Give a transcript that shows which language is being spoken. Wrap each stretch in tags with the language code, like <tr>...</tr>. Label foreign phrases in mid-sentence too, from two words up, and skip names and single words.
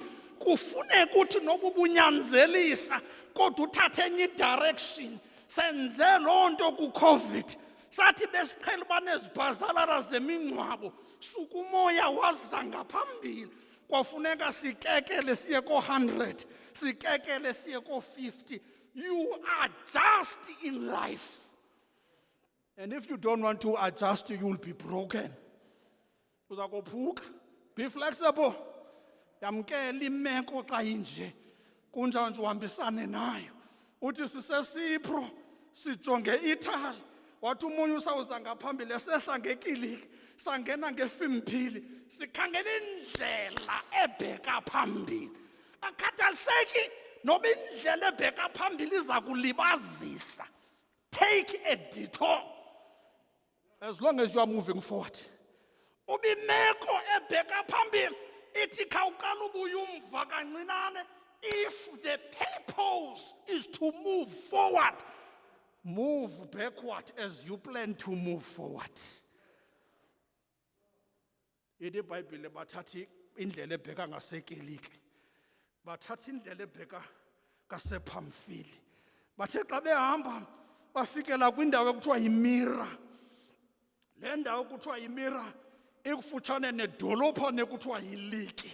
<xh>Kufuneka uthi nokubunyanzelisa kodwa uthathe enye idirection. Senze loo nto kuCovid, sathi besiqhela uba nezibhazalara zemingcwabo, suka umoya waza ngaphambili. Kwafuneka sikekele siye ko-100, sikekele siye ko-50.</xh> <en>You adjust in life, and if you don't want to adjust, you will be broken.</en> <xh>Uza kophuka.</xh> <en>Be flexible.</en> <xh>Yamkela imeko xa inje, kunjanje uhambisane nayo. Uthi siseSipro sijonge iItali, wathi umunye usawuza ngaphambili esehla ngeKiliki, sangena ngeFimphili, sikhangela indlela ebheka phambili. Akhathaliseki noba indlela ebheka phambili iza kulibazisa.</xh> <en>Take a detour as long as you are moving forward.</en> <xh>Ubimeko ebheka phambili ithi khawuqala ubuya umva kancinane.</xh> <en>If the purpose is to move forward, move backward as you plan to move forward.</en> <xh>ithi iBhayibhile bathatha indlela ebheka ngasekelike, bathatha indlela ebheka ngasePhamfili, bathe xa behamba bafikela kwindawo ekuthiwa yiMira. Le ndawo kuthiwa yiMira ikufutshane nedolophane ekuthiwa yiLiki.</xh>